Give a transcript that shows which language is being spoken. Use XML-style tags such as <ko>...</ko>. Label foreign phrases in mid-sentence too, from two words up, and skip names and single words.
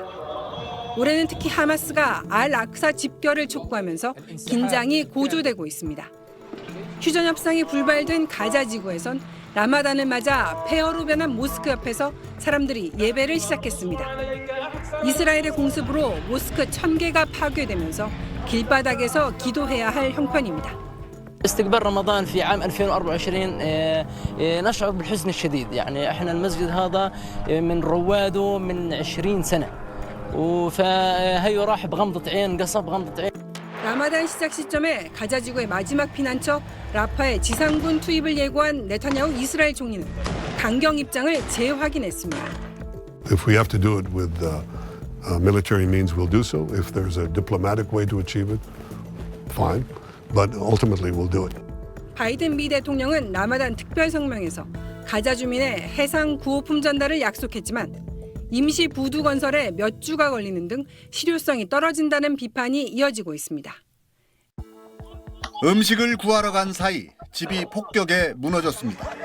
<ko>올해는 특히 하마스가 알 아크사 집결을 촉구하면서 긴장이 고조되고 있습니다. 휴전 협상이 불발된 가자 지구에선 라마단을 맞아 폐허로 변한 모스크 옆에서 사람들이 예배를 시작했습니다. 이스라엘의 공습으로 모스크 1000개가 파괴되면서 길바닥에서 기도해야 할 형편입니다.</ko> <ar>استقبال رمضان في عام 2024 نشعر بالحزن الشديد يعني احنا المسجد هذا من رواده من 20 سنة فهي راح بغمضة عين قصف بغمضة عين</ar> <ko>라마단 시작 시점에 가자 지구의 마지막 피난처 라파의 지상군 투입을 예고한 네타냐후 이스라엘 총리는 강경 입장을 재확인했습니다.</ko> <en>If we have to do it with military means, we'll do so. If there's a diplomatic way to achieve it, fine. But ultimately we'll do it.</en> <ko>바이든 미 대통령은 라마단 특별 성명에서 가자 주민의 해상 구호품 전달을 약속했지만 임시 부두 건설에 몇 주가 걸리는 등 실효성이 떨어진다는 비판이 이어지고 있습니다. 음식을 구하러 간 사이 집이 폭격에 무너졌습니다.</ko>